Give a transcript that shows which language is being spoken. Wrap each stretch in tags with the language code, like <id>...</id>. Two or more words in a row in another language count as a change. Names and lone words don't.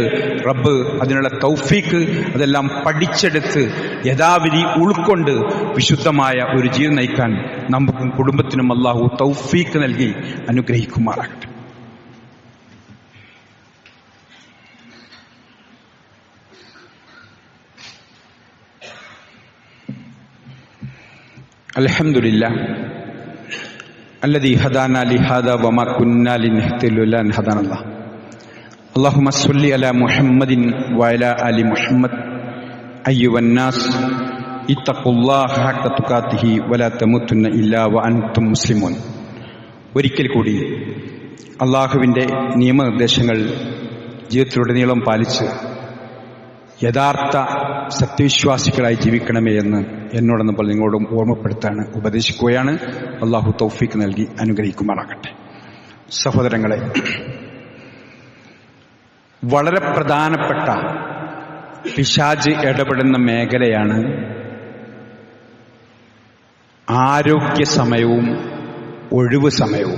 <ml>റബ്ബ് അതിനുള്ള തൗഫീക്ക് അതെല്ലാം പഠിച്ചെടുത്ത് യഥാവിധി ഉൾക്കൊണ്ട് വിശുദ്ധമായ ഒരു ജീവിതം നയിക്കാൻ നമുക്കും കുടുംബത്തിനും അല്ലാഹു തൗഫീക്ക് നൽകി അനുഗ്രഹിക്കുമാറാകട്ടെ.</ml> <ar>അൽഹംദുലില്ലാഹ് الذي هدانا لهذا وما كنا لنهتدي لولا أن هدانا الله. اللهم صل على محمد وعلى آل محمد. أيها الناس اتقوا الله حق تقاته ولا تموتن إلا وأنتم مسلمون.</ar> <ml>ഒരിക്കൽ കൂടി അള്ളാഹുവിൻ്റെ നിയമനിർദ്ദേശങ്ങൾ ജീവിതത്തിലുടനീളം പാലിച്ച് യഥാർത്ഥ സത്യവിശ്വാസികളായി ജീവിക്കണമേ എന്ന് എന്നോടെന്ന് പറഞ്ഞ് നിങ്ങളോടും ഓർമ്മപ്പെടുത്താണ്, ഉപദേശിക്കുകയാണ്. അള്ളാഹു തൗഫീക്ക് നൽകി അനുഗ്രഹിക്കുമാറാകട്ടെ. സഹോദരങ്ങളെ, വളരെ പ്രധാനപ്പെട്ട പിശാച് ഇടപെടുന്ന മേഖലയാണ് ആരോഗ്യ സമയവും ഒഴിവ് സമയവും.</ml>